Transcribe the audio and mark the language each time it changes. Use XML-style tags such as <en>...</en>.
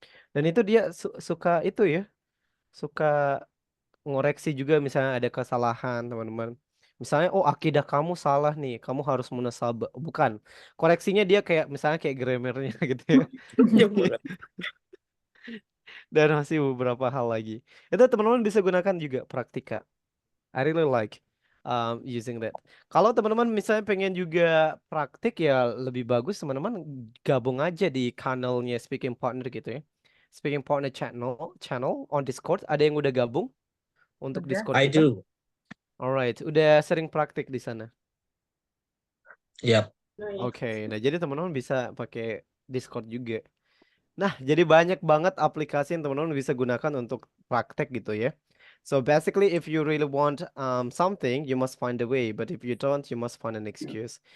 <id>Dan itu dia suka itu ya, suka ngoreksi juga misalnya ada kesalahan teman-teman. Misalnya, oh akidah kamu salah nih, kamu harus munasabah. Bukan, koreksinya dia kayak misalnya kayak grammarnya gitu ya. Jauh banget. Dan masih beberapa hal lagi. Itu teman-teman bisa gunakan juga Praktika.</id> <en>I really like using that.</en> <id>Kalau teman-teman misalnya pengen juga praktik ya lebih bagus teman-teman gabung aja di kanalnya Speaking Partner gitu ya.</id> <en>Speaking Partner channel on Discord.</en> <id>Ada yang udah gabung untuk Udah. Discord</id> <en>I</en> <id>kita?</id> <en>do.</en> <id>Alright, udah sering praktik di sana. Yap. Oke, nah jadi teman-teman bisa pakai Discord juga. Nah, jadi banyak banget aplikasi yang teman-teman bisa gunakan untuk praktek gitu ya.</id> <en>So basically, if you really want something, you must find a way. But if you don't, you must find an excuse.</en>